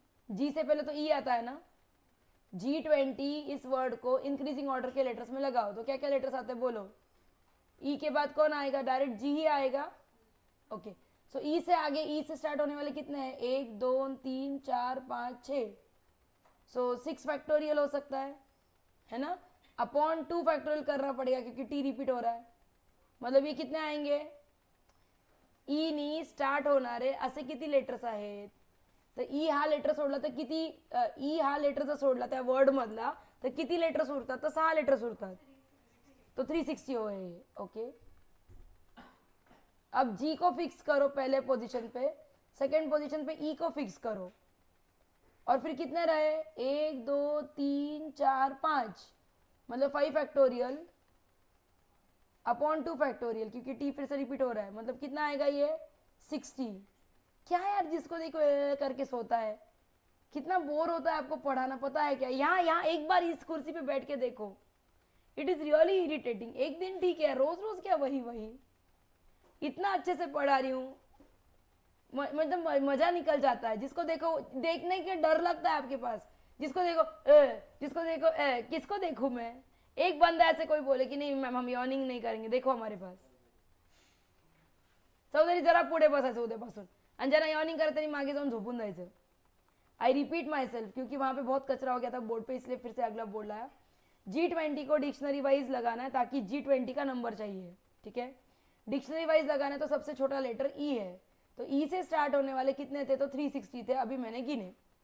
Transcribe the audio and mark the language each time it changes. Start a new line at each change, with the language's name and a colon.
Hindi: जी से पहले तो ई आता है ना। G20 इस वर्ड को इंक्रीजिंग ऑर्डर के लेटर्स में लगाओ तो क्या क्या लेटर्स आते हैं बोलो। ई के बाद कौन आएगा? डायरेक्ट जी ही आएगा। ओके, सो ई से आगे, ई से स्टार्ट होने वाले कितने हैं? 1 2 3 4 5 6, सो 6 फैक्टोरियल हो सकता है ना। अपॉन 2 फैक्टोरियल करना पड़ेगा क्योंकि टी रिपीट हो रहा है, मतलब ये कितने आएंगे?
Marathi: ई नी स्टार्ट होणारे असे किती लेटर्स आहेत? तर ई हा लेटर सोडला तर किती, ई हा लेटर जर सोडला त्या वर्ड मधला तर किती लेटर्स उरतात? तर 6 लेटर्स उरतात,
Hindi: तो 360 हो है। ओके, अब जी को फिक्स करो पहले पोजीशन पे, सेकंड पोजीशन पे ई को फिक्स करो, और फिर कितने रहे? 1 2 3 4 5 मतलब 5 फैक्टोरियल अपॉन 2 फैक्टोरियल, क्योंकि टी फिर से रिपीट हो रहा है, मतलब कितना आएगा ये 60। क्या यार, जिसको देखो करके सोता है, कितना बोर होता है आपको पढ़ाना, पता है क्या? यहाँ एक बार इस कुर्सी पे बैठ के देखो,
English: It is really irritating.
Hindi: एक दिन ठीक है, रोज रोज क्या वही इतना अच्छे से पढ़ा रही हूँ, मतलब मजा निकल जाता है। जिसको देखो देखने के डर लगता है आपके पास, जिसको देखो जिसको देखो किसको देखूं मैं? एक बंदा ऐसे कोई बोले कि नहीं मैम हम यॉर्निंग नहीं करेंगे, देखो हमारे पास चौधरी
Marathi: जरा पुढे बसायचं उद्यापासून, आणि ज्यांना यॉर्निंग करत त्यांनी मागे जाऊन झोपून जायचं।
English: I repeat myself
Hindi: क्योंकि वहां पे बहुत कचरा हो गया था बोर्ड पे, इसलिए फिर से अगला बोर्ड लाया। G20 को डिक्शनरी वाइज लगाना है ताकि G20 का नंबर चाहिए, ठीक है। डिक्शनरी वाइज लगाना है तो सबसे छोटा लेटर ई है, तो ई से स्टार्ट होने वाले कितने थे? तो 360 थे, अभी मैंने गिने।